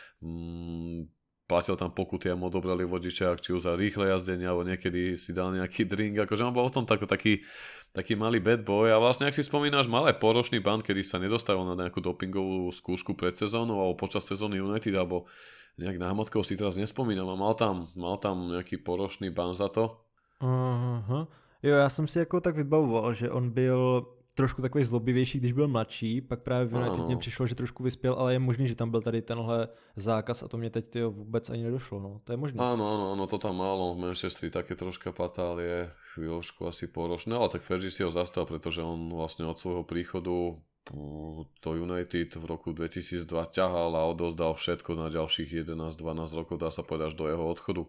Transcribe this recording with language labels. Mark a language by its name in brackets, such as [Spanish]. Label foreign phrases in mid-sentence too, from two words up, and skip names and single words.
[Slovak] Platil tam pokuty a mu odobrali vodičák, či už za rýchle jazdenie, alebo niekedy si dal nejaký drink, akože on bol v tom taký malý [English] bad boy [Slovak] a vlastne, ak si spomínaš, mal aj poročný ban, kedy sa nedostavil na nejakú dopingovú skúšku pred sezónou alebo počas sezóny United, alebo nejak námotkov si teraz nespomínam a mal tam nejaký poročný ban za to. Aha. [Czech] Jo, já jsem si jako tak vybavoval, že on byl trošku takový zlobivější, když byl mladší, pak právě v United mě přišlo, že trošku vyspěl, ale je možný, že tam byl tady tenhle zákaz a to mě teď vůbec ani nedošlo, no, to je možné. [Slovak] Áno, to tam malo v Manchesteri také troška patálie, chvíľočku asi poročné, ale tak Fergie si ho zastal, pretože on vlastne od svojho príchodu to United v roku 2002 ťahal a odozdal všetko na ďalších 11-12 rokov, dá sa povedať až do jeho odchodu.